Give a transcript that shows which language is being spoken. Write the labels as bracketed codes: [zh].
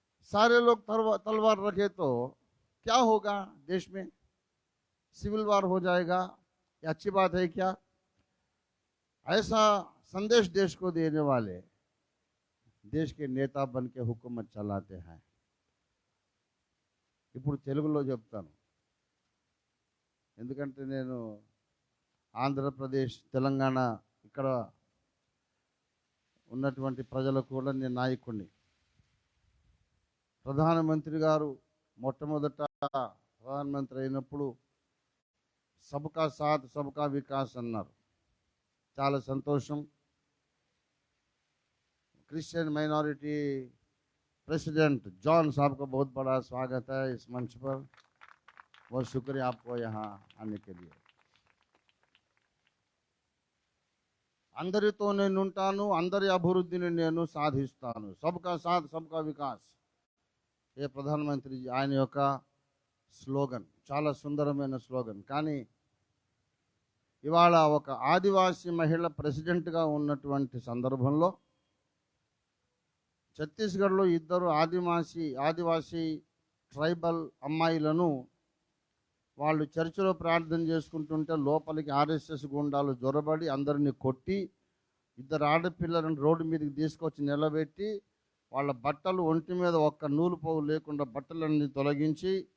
[hi] सारे लोग तलवार रखे तो क्या होगा? देश में सिविल वार हो जाएगा। ये अच्छी बात है क्या? ऐसा संदेश देश को देने वाले देश के నేత बन के हुकूमत चलाते हैं। [te] ఇప్పుడు తెలుగులో చెప్తాను, ఎందుకంటే నేను ఆంధ్రప్రదేశ్ తెలంగాణ ఇక్కడ ఉన్నటువంటి ప్రజలకు కూడా నేను నాయకుడిని. ప్రధానమంత్రి గారు మొట్టమొదట ప్రధానమంత్రి అయినప్పుడు సబ్కా సాత్ సబ్కా వికాస్ అన్నారు. చాలా సంతోషం. [hi] क्रिश्चियन माइनॉरिटी प्रेसिडेंट जॉन साहब का बहुत बड़ा स्वागत है इस मंच पर। बहुत शुक्रिया आपको यहाँ आने के लिए। [te] అందరితో నేను ఉంటాను, అందరి అభివృద్ధిని నేను సాధిస్తాను, సబ్కా సాత్ సబ్కా వికాస్. ఏ ప్రధానమంత్రి ఆయన యొక్క స్లోగన్, చాలా సుందరమైన స్లోగన్. కానీ ఇవాళ ఒక ఆదివాసీ మహిళ ప్రెసిడెంట్గా ఉన్నటువంటి సందర్భంలో ఛత్తీస్గఢ్లో ఇద్దరు ఆదివాసీ ట్రైబల్ అమ్మాయిలను వాళ్ళు చర్చిలో ప్రార్థన చేసుకుంటుంటే లోపలికి ఆర్ఎస్ఎస్ గుండాలు జొరబడి అందరిని కొట్టి, ఇద్దరు ఆడపిల్లలను రోడ్డు మీదకి తీసుకొచ్చి నిలబెట్టి వాళ్ళ బట్టలు ఒంటి మీద ఒక్క నూలు పోగు లేకుండా బట్టలన్నీ తొలగించి